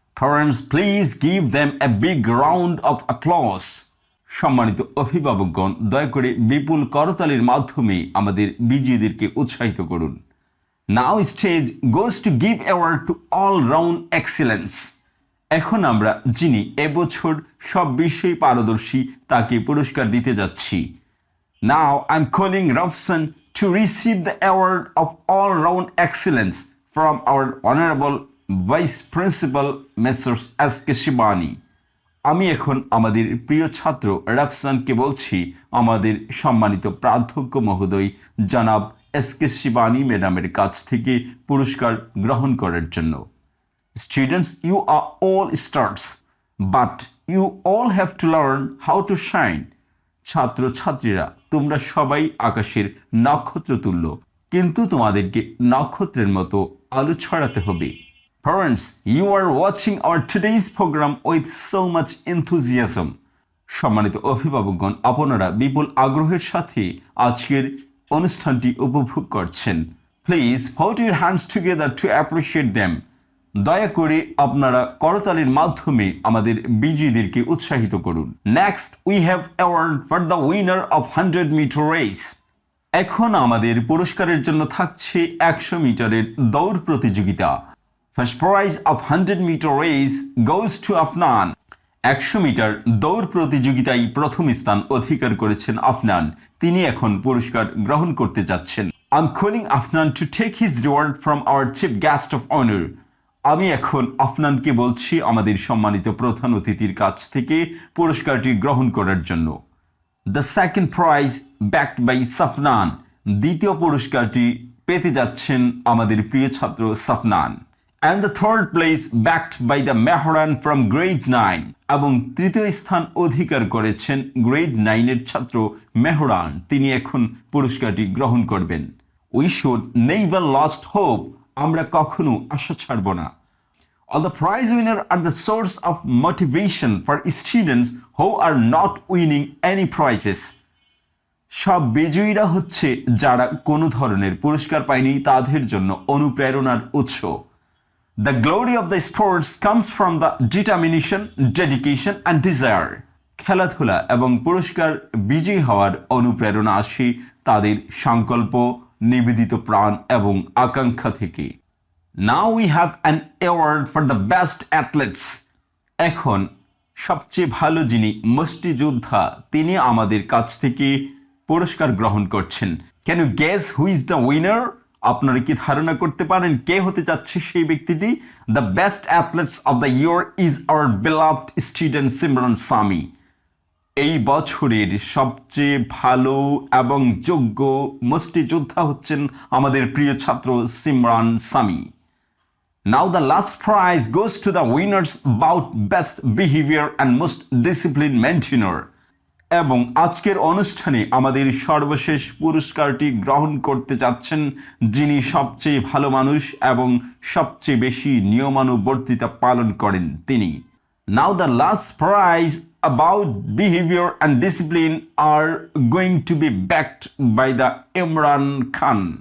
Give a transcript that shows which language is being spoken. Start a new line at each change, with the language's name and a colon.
English: Parents, please give them a big round of applause.
Bangla: সম্মানিত অভিভাবকগণ, দয়া করে বিপুল করতালির মাধ্যমে আমাদের বিজয়ীদেরকে উৎসাহিত করুন।
English: Now stage goes to give award to all round excellence.
Bangla: এখন আমরা যিনি এবছর সব বিষয়ে পারদর্শী তাকে পুরস্কার দিতে যাচ্ছি।
English: Now I'm calling Rafsan to receive the award of all round excellence from our honorable Vice Principal Messrs. S.K. Shibani.
Bangla: আমি এখন আমাদের প্রিয় ছাত্র রাফসানকে বলছি আমাদের সম্মানিত প্রাধ্যক্ষ মহোদয় জনাব এস.কে. শিবানী ম্যাডামের কাছ থেকে পুরস্কার গ্রহণ করার জন্য।
English: Students, you are all stars, but you all have to learn how to shine.
Bangla: ছাত্রছাত্রীরা, তোমরা সবাই আকাশের নক্ষত্র তুল্য, কিন্তু তোমাদেরকে নক্ষত্রের মতো আলো ছড়াতে হবে।
English: Parents, you are watching our today's program with so much enthusiasm.
Bangla: সম্মানিত অভিভাবকগণ, আপনারা বিপুল আগ্রহের সাথে আজকের অনুষ্ঠানটি উপভোগ করছেন।
English: Please put your hands together to appreciate them.
Bangla: দয়া করে আপনারা করতালির মাধ্যমে আমাদের বিজয়ীদেরকে উৎসাহিত করুন।
English: Next, we have award for the winner of 100-meter race.
Bangla: এখন আমাদের পুরস্কারের জন্য থাকছে 100 মিটারের দৌড় প্রতিযোগিতা।
English: First prize of 100-meter race goes to Afnan.
Bangla: 100 metre দৌড় প্রতিযোগিতায় প্রথম স্থান অধিকার করেছেন আফনান। তিনি এখন পুরস্কার গ্রহণ করতে যাচ্ছেন।
English: I'm calling Afnan to take his reward from our chief guest of honor.
Bangla: আমি এখন আফনানকে বলছি আমাদের সম্মানিত প্রধান অতিথির কাছ থেকে পুরস্কারটি গ্রহণ করার জন্য।
English: The second prize backed by Safnan.
Bangla: দ্বিতীয় পুরস্কারটি পেতে যাচ্ছেন আমাদের প্রিয় ছাত্র সাফনান।
English: And the third place backed by the Mehran from grade 9.
Bangla: এবং তৃতীয় স্থান অধিকার করেছেন গ্রেড 9-এর ছাত্র মেহরান। তিনি এখন পুরস্কারটি গ্রহণ করবেন।
English: We should never lost hope.
Bangla: আমরা কখনো আশা ছাড়ব না।
English: All the prize winners are the source of motivation for students who are not winning any prizes.
Bangla: সব বিজয়ীরা হচ্ছে যারা কোনো ধরনের পুরস্কার পায়নি তাদের জন্য অনুপ্রেরণার উৎস।
English: The glory of the sports comes from the determination, dedication and desire.
Bangla: খেলাধুলা এবং পুরস্কার বিজয়ী হওয়ার অনুপ্রেরণা আসে তাদের সংকল্প, নিবেদিত প্রাণ এবং আকাঙ্ক্ষা থেকে।
English: Now we have an award for the best athletes.
Bangla: এখন সবচেয়ে ভালো যিনি মুষ্টিযোদ্ধা তিনি আমাদের কাছ থেকে পুরস্কার গ্রহণ করছেন।
English: Can you guess who is the winner?
Bangla: আপনারা কি ধারণা করতে পারেন কে হতে যাচ্ছে সেই ব্যক্তিটি?
English: The best athletes of the year is our beloved student Simran Sami.
Bangla: এই বছরের সবচেয়ে ভালো এবং যোগ্য মুষ্টিযোদ্ধা হচ্ছেন আমাদের প্রিয় ছাত্র Simran Sami.
English: Now the last prize goes to the winners about best behavior and most discipline maintainer.
Bangla: এবং আজকের অনুষ্ঠানে আমাদের সর্বশেষ পুরস্কারটি গ্রহণ করতে যাচ্ছেন যিনি সবচেয়ে ভালো মানুষ এবং সবচেয়ে বেশি নিয়মানুবর্তিতা পালন করেন তিনি।
English: Now the last prize about behavior and discipline are going to be backed by the Imran Khan.